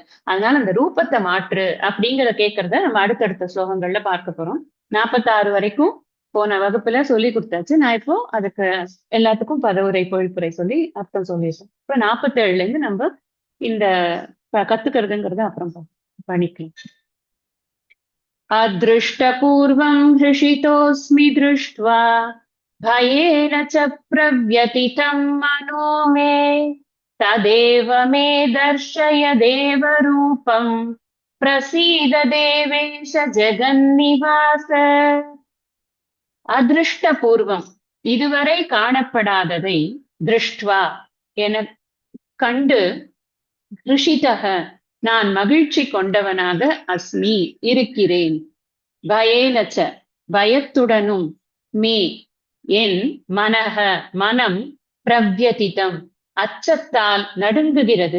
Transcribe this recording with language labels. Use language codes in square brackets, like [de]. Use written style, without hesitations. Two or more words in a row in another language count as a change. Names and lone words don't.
[ta] அதனால அந்த ரூபத்தை மாற்று அப்படிங்கிற கேட்கறத நம்ம அடுத்தடுத்த ஸ்லோகங்கள்ல பார்க்க போறோம். 46 வரைக்கும் போன வகுப்புல சொல்லி கொடுத்தாச்சு. நான் இப்போ அதுக்கு எல்லாத்துக்கும் பதவுரை, பொழிப்புரை சொல்லி அர்த்தம் சொல்லிட்டேன். இப்ப 47ல இருந்து நம்ம இந்த கத்துக்கிறதுங்கிறத அப்புறம் பண்ணிக்கலாம். [sa] अदृष्टपूर्वं हृषितोऽस्मि दृष्ट्वा भयेन च प्रव्यथितं मनो मे तदेव मे दर्शय देवरूपं प्रसीद देवेश जगन्निवास அதிருஷ்டபூர்வம் [ta] இதுவரை காணப்படாததை [sa] திருஷ்டுவா [ta] என கண்டு [sa] ரிஷிதக [ta] நான் மகிழ்ச்சி கொண்டவனாக [sa] அஸ்மி இருக்கிறேன். [ta] பயேனச்ச பயத்துடனும் மே என் மனக மனம் பிரவ்யதிதம் அச்சத்தால் நடுங்குகிறது.